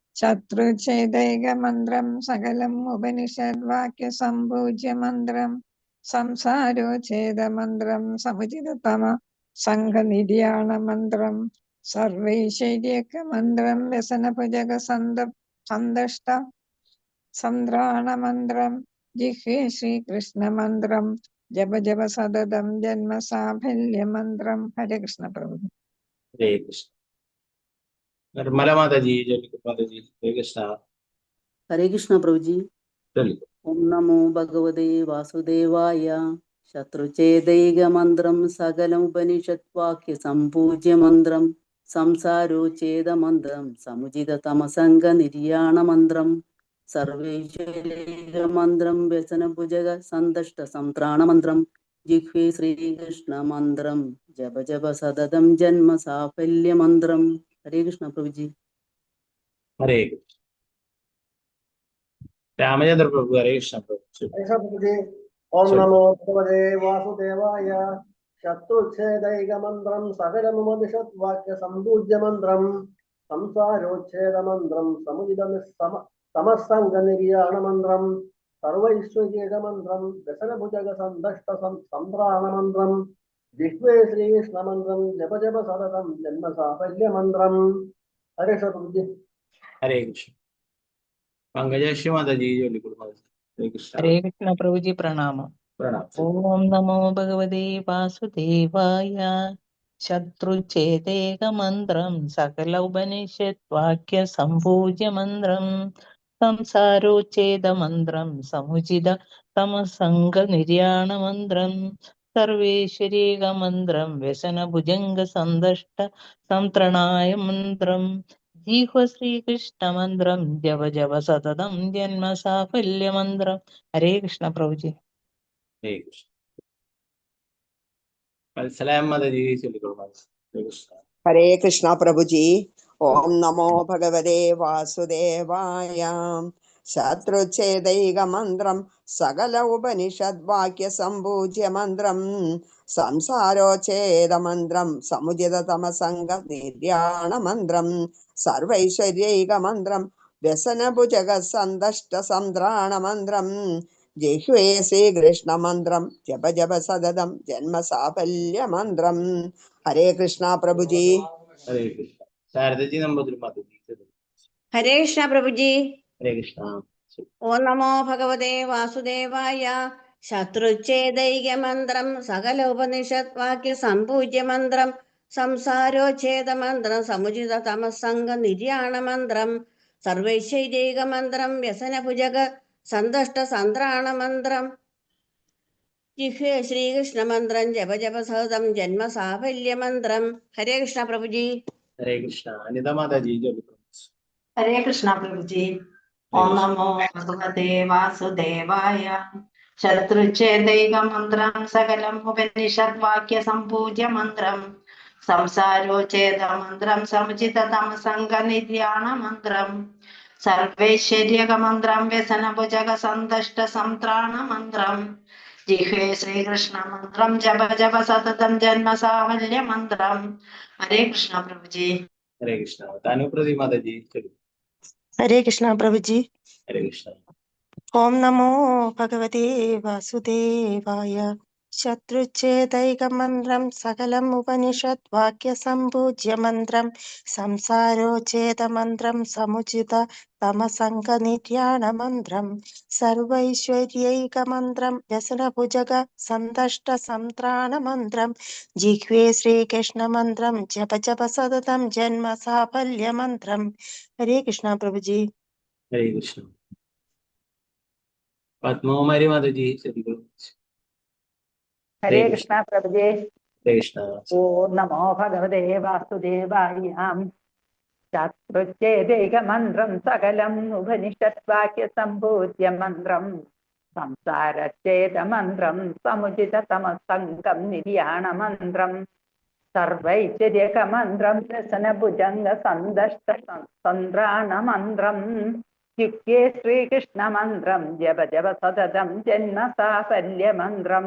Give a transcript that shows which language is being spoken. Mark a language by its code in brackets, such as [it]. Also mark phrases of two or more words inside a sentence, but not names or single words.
[sa] ശത്രുച്ഛേദൈക മന്ത്രം സകലം ഉപനിഷത് വാക്യ സംപൂജ്യ മന്ത്രം സംസാരോച്ഛേദമന്ത്രം സമുചിതതമ സംഘനിര്യാണമന്ത്രം സർവൈശ്വര്യകമന്ത്രം വ്യസനഭുജഗസന്ദഷ്ട സന്ത്രാണമന്ത്രം ജിഹ്വേ ശ്രീകൃഷ്ണമന്ത്രം ജപ ജപ സതതം ജന്മസാഫല്യമന്ത്രം. [ml] ഹരേ കൃഷ്ണ പ്രഭു. ഹരേ കൃഷ്ണ. നിർമ്മല മാതാജി ജോലിക്കു മാതാജി. ഹരേ കൃഷ്ണ. [hi] हरे कृष्णा प्रभु जी। [ml] ചൊല്ലിക്കോ. [sa] ओम नमो भगवते वासुदेवाय। शत्रुचेदैक मंत्रम सकलमुपनिषद्वाक्य संपूज्य मंत्रम संसारोच्छेद मंत्रम समुचित तमसंग निर्याण मंत्रम सर्वैश्वर्यैक मंत्रम व्यसन भुजग संदष्ट संत्राण मंत्रम जिह्वे श्रीकृष्ण मंत्रम जप जप सततम जन्म साफल्य मंत्रम. [hi] हरे कृष्णा प्रभु जी। [ml] ഹരേ കൃഷ്ണ. രാമചന്ദ്ര പ്രഭു. ഹരേ കൃഷ്ണ പ്രഭു. [sa] ഓം നമോ ഭഗവതേ വാസുദേവായ. ശത്രുച്ഛേദൈകമന്ത്രം സകലമുപനിഷത് വാക്യ സമ്പൂജ്യ മന്ത്രം സംസാരോച്ഛേദ മന്ത്രം സമുചിത സമസംഗ നിർയാണ മന്ത്രം സർവൈശ്വര്യേക മന്ത്രം വ്യസനഭുജഗ സന്ദഷ്ട സന്ത്രാണ മന്ത്രം ജിഹ്വേ ശ്രീകൃഷ്ണ മന്ത്രം ജപ ജപ സതതം ജന്മ സാഫല്യ മന്ത്രം. [ml] ഹരേ കൃഷ്ണ. ഹരേ കൃഷ്ണ. പങ്കജശ്രീ മാതാജി ജോലിക്കു മാതാജി. ഹരേ കൃഷ്ണ. [hi] हरे कृष्ण प्रभु जी प्रणाम। [ml] പ്രണാം. [sa] ओम नमो भगवते वासुदेवाय। शत्रुच्छेदेक मंत्रम सकल उपनिषद वाक्य संपूज्य मंत्रम संसारोच्छेद मंत्रम समुचित तमसंग निर्याण मंत्रम सर्वेश्वरीक मंत्रम व्यसन भुजंग संदष्ट संत्रणाय मंत्रम जीह्व श्रीकृष्ण मंत्रम जप जप सततम जन्म साफल्य मंत्रम. [hi] हरे कृष्ण प्रभु जी। [ml] ഹരേ കൃഷ്ണ. വത്സലായ മാതാജി ചൊല്ലിക്കോളൂ മാതാജി. ഹരേ കൃഷ്ണ. [hi] हरे कृष्णा प्रभु जी। [sa] ओम नमो भगवते वासुदेवाय। शत्रुच्छेदैक मंत्रम सकल उपनिषद वाक्य संपूज्य मंत्रम संसारोच्छेद मंत्रम समुचित तमसंग निर्याण मंत्रम सर्वैश्वर्यैक मंत्रम व्यसन भुजग संदष्ट संद्राण मंत्रम जिह्वे श्रीकृष्ण मंत्रम जप जप सततम जन्म साफल्य मंत्रम. [hi] हरे कृष्णा प्रभु जी। [ml] ഹരേ കൃഷ്ണ. ശാരദജി നമ്പൂതിരി മാതാജി ചൊല്ലിക്കോളൂ. ഹരേ കൃഷ്ണ പ്രഭുജി. ഹരേ കൃഷ്ണ. [sa] ഓം നമോ ഭഗവതേ വാസുദേവായ. ശത്രുച്ഛേദൈക മന്ത്രം സകല ഉപനിഷത് വാക്യ സംപൂജ്യ മന്ത്രം സംസാരോച്ഛേദ മന്ത്രം സമുചിത തമസംഗ നിർയാണ മന്ത്രം സർവൈശ്വര്യൈക മന്ത്രം വ്യസനഭുജഗ സന്തഷ്ട സന്ത്രാണ മന്ത്രം ജിഹ്വേ ശ്രീകൃഷ്ണ മന്ത്രം ജപ ജപ സതതം ജന്മ സാഫല്യ മന്ത്രം. [ml] ഹരേ കൃഷ്ണ പ്രഭുജി. ഹരേ കൃഷ്ണ. അനിത മാതാജി ചൊല്ലിക്കോളൂ. [hi] हरे कृष्णा प्रभु जी। [sa] ओम नमो भगवते वासुदेवाय। शत्रुच्छेदैक मंत्रम सकलम उपनिषद वाक्य संपूज्य मंत्रम संसारोच्छेद मंत्रम समुचित तमसंग निर्याण मंत्रम सर्वैश्वर्यक मंत्रम व्यसन भुजग संदष्ट संत्राण मंत्रम जिह्वे श्रीकृष्ण मंत्रम जप जप सततम जन्म साफल्य मंत्रम. [hi] हरे कृष्णा प्रभु जी। [ml] ഹരേ കൃഷ്ണ. താനുപ്രതി മാതാജി ചൊല്ലിക്കോളൂ. [hi] हरे कृष्णा प्रभु जी। [ml] ഹരേ കൃഷ്ണ. [sa] ओम नमो भगवते वासुदेवाय। शत्रुच्छेदैक मंत्रम सकलम उपनिषद वाक्य संपूज्य मंत्रम संसारोच्छेद मंत्रम समुचित तमसंग निर्याण मंत्रम सर्वैश्वर्यैक मंत्रम व्यसन भुजग संदष्ट संत्राण मंत्रम जिह्वे श्रीकृष्ण मंत्रम जप जप सततम जन्म साफल्य मंत्रम. [hi] हरे कृष्णा प्रभु जी। [ml] ഹരേ കൃഷ്ണ. പത്മകുമാരി മാതാജി ചൊല്ലിക്കോളൂ. ഹരേ കൃഷ്ണ പ്രഭുജേ. ഹരേ കൃഷ്ണ. [sa] ഓം നമോ ഭഗവതേ വാസുദേവായ. ശത്രുച്ഛേദൈക മന്ത്രം സകലം ഉപനിഷത് വാക്യ സംഭൂജ്യ മന്ത്രം സംസാരച്ഛേദ മന്ത്രം സമുചിത തമസംഗം നിർയാണ മന്ത്രം സർവൈശ്വര്യക മന്ത്രം വ്യസനഭുജംഗ സന്ദഷ്ട സന്ത്രാണ മന്ത്രം ജിഹ്വേ ശ്രീകൃഷ്ണ മന്ത്രം ജപ ജപ സതതം ജന്മ സാഫല്യ മന്ത്രം.